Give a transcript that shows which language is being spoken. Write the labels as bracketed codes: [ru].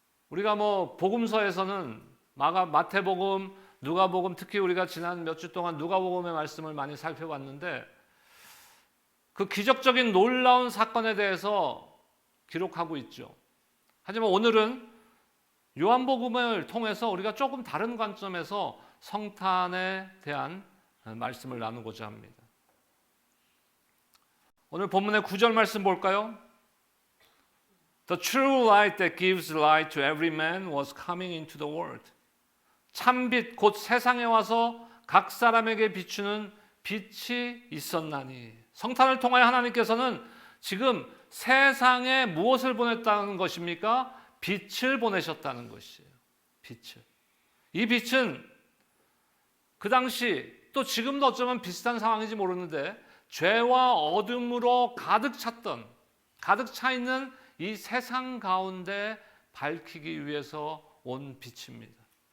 [ko] 우리가 복음서에서는 마태복음, 누가복음, 특히 우리가 지난 몇 주 동안 누가복음의 말씀을 많이 살펴봤는데 그 기적적인 놀라운 사건에 대해서 기록하고 있죠. 하지만 오늘은 요한복음을 통해서 우리가 조금 다른 관점에서 성탄에 대한 말씀을 나누고자 합니다. 오늘 본문의 9절 말씀 볼까요? [en] The true light that gives light to every man was coming into the world. [ko] 참빛 곧 세상에 와서 각 사람에게 비추는 빛이 있었나니. 성탄을 통하여 하나님께서는 지금 세상에 무엇을 보냈다는 것입니까? 빛을 보내셨다는 것이에요. 빛을. 이 빛은 그 당시 또 지금도 어쩌면 비슷한 상황인지 모르는데 죄와 어둠으로 가득 차 있는 이 세상 가운데 밝히기 위해서 온 빛입니다.